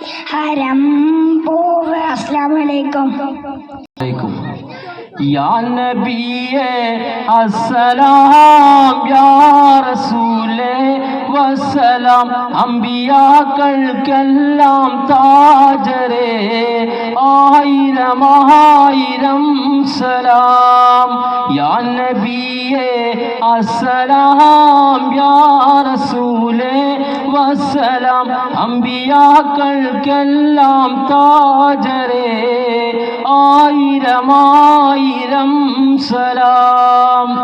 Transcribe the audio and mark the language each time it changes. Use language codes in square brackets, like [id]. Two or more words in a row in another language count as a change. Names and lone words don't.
[ml] ഹരം പൂവ്. [ar] السلام عليكم. يا نبي السلام يا رسول [ml] वसलाम അമ്പിയാക്കൾക്കെല്ലാം താജരേ ആയിരം ആയിരം സലാം [ar] يا نبي السلام يا رسول والسلام [ml] അമ്പിയാക്കൾക്കെല്ലാം താജരേ ആയിരം ആയിരം സലാം